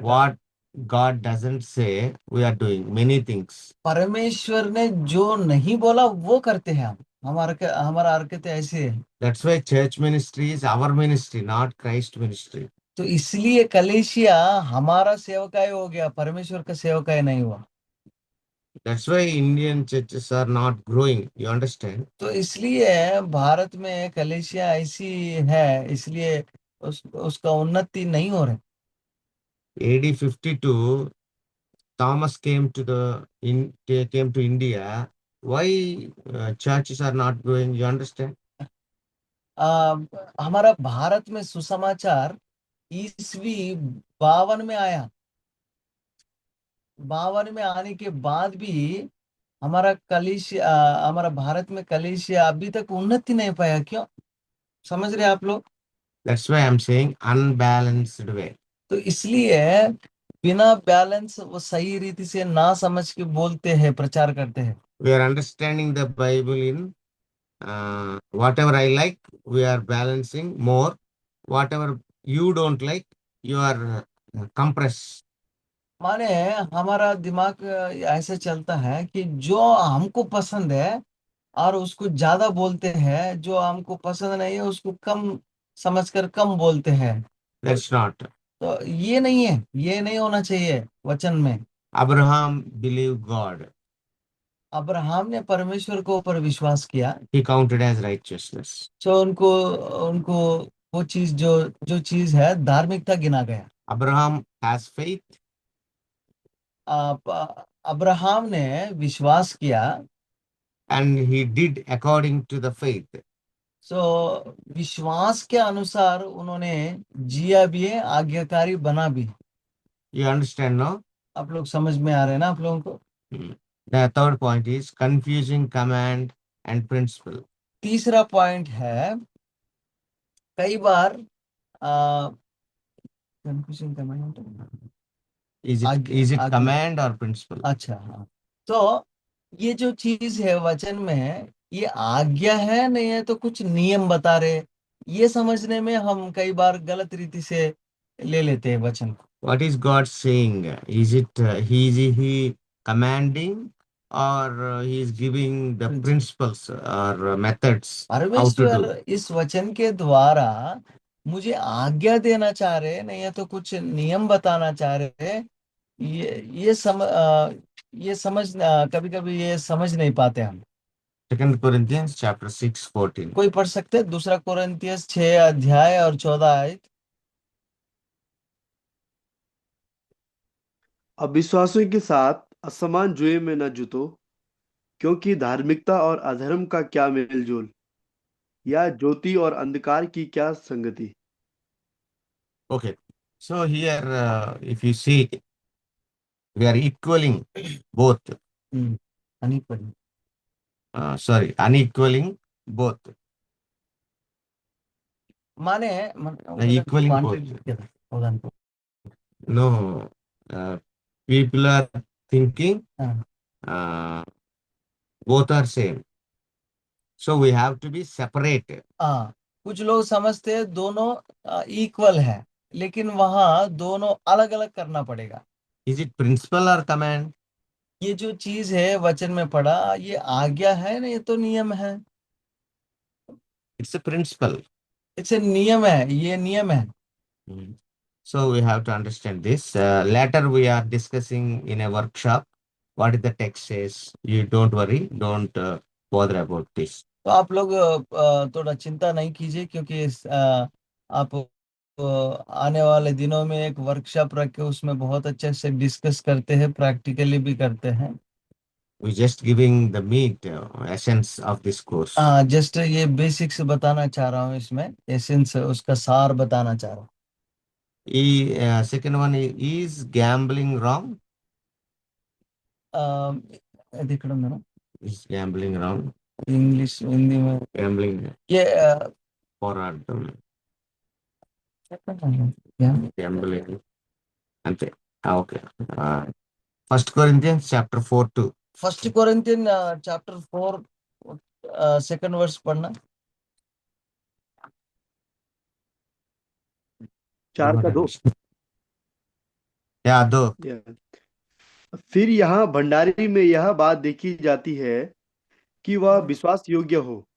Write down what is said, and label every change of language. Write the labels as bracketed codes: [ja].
[en] What God doesn't say, we are doing many things. [hi] परमेश्वर ने जो नहीं बोला वो करते हैं हम। हमारा हरकतें ऐसी है। [en] That's why church ministry is our ministry, not Christ ministry. [hi] तो इसलिए कलीसिया हमारा सेवकाई हो गया, परमेश्वर का सेवकाई नहीं हुआ। [en] That's why Indian churches are not growing. You understand? [hi] तो इसलिए भारत में कलीसिया ऐसी है, इसलिए उसका उन्नति नहीं हो रहा। [en] AD 52, Thomas came to came to India. Why churches are not growing? You understand? [hi] आ, हमारा भारत में सुसमाचार ईस्वी 52 में आया। 52 में आने के बाद भी हमारा भारत में कलीसिया अभी तक उन्नति नहीं पाया। क्यों? समझ रहे आप लोग? [en] That's why I'm saying unbalanced way. [hi] तो इसलिए बिना बैलेंस, वो सही रीति से ना समझ के बोलते हैं, प्रचार करते हैं। [en] We are understanding the Bible in whatever I like, we are balancing more. Whatever you don't like, you are compress. [hi] माने हमारा दिमाग ऐसे चलता है कि जो हमको पसंद है और उसको ज्यादा बोलते हैं, जो हमको पसंद नहीं है उसको कम समझकर कम बोलते हैं। [en] That's not. [hi] तो ये नहीं है, ये नहीं होना चाहिए वचन में। [en] Abraham believed God. [hi] अब्राहम ने परमेश्वर को ऊपर विश्वास किया, [en] He counted as righteousness. [hi] तो उनको उनको वो चीज जो जो चीज है धार्मिकता गिना गया। [en] Abraham has faith. [hi] अब्राहम ने विश्वास किया, [en] And he did according to the faith. [hi] सो विश्वास के अनुसार उन्होंने जिया भी है, आज्ञाकारी बना भी। [en] You understand, no? [hi] आप लोग समझ में आ रहे हैं ना आप लोगों को? [en] The third point is confusing command and principle. [hi] तीसरा पॉइंट है, कई बार confusion command, [en] Is it command or principle? [hi] अच्छा हाँ, तो ये जो चीज है वचन में, ये आज्ञा है नहीं है तो कुछ नियम बता रहे, ये समझने में हम कई बार गलत रीति से ले लेते हैं वचन को। [en] What is God saying? Is it he commanding or he is giving the principles or methods how to [hi] परमेश्वर [en] do? [hi] इस वचन के द्वारा मुझे आज्ञा देना चाह रहे, नहीं है तो कुछ नियम बताना चाह रहे। ये समझ कभी कभी ये समझ नहीं पाते हम। [en] 2 Corinthians chapter 6:14. [hi] कोई पढ़ सकते हैं? दूसरा कोरिन्थियस 6 अध्याय और 14 आयत। अविश्वासियों के साथ असमान जुए में न जुतो, क्योंकि धार्मिकता और अधर्म का क्या मेलजोल, या ज्योति और अंधकार की क्या संगति। [en] Okay. So here, if you see, we are equaling both. unequal. Unequaling both. [hi] माने [en] Equaling both. No, people are thinking both are same. So we have to be separate. [hi] हाँ, कुछ लोग समझते हैं दोनों इक्वल है, लेकिन वहां दोनों अलग अलग करना पड़ेगा। [en] Is it principle or command? [hi] ये जो चीज है वचन में पढ़ा, ये आज्ञा है ना, ये तो नियम है। [en] It's a principle. [hi] इसे नियम है, ये नियम है। [en] So we have to understand this. Later we are discussing in a workshop what is the text says. You don't worry, don't bother about this. [hi] तो आप लोग थोड़ा चिंता नहीं कीजिए, क्योंकि आप आने वाले दिनों में एक वर्कशॉप रख के उसमें बहुत अच्छे से डिस्कस करते हैं, प्रैक्टिकली भी करते हैं। [en] We just giving the meat, essence of this course. [hi] हाँ, जस्ट ये बेसिक्स बताना चाह रहा हूँ, इसमें एसेंस, उसका सार बताना चाह रहा हूँ। [en] Second one is gambling wrong? [hi] देखो ना, [en] Is gambling wrong? [hi] English Hindi में [en] Gambling [hi] ये [te] పోరాటం [en] yeah. [te] gambling అంతే. [en] Okay. 1 Corinthians chapter 4:2. [hi] First Corinthian chapter 4 second verse पढ़ना। 4 का 2। या 2. फिर यहाँ भंडारी में यह बात देखी जाती है कि वह विश्वास योग्य हो।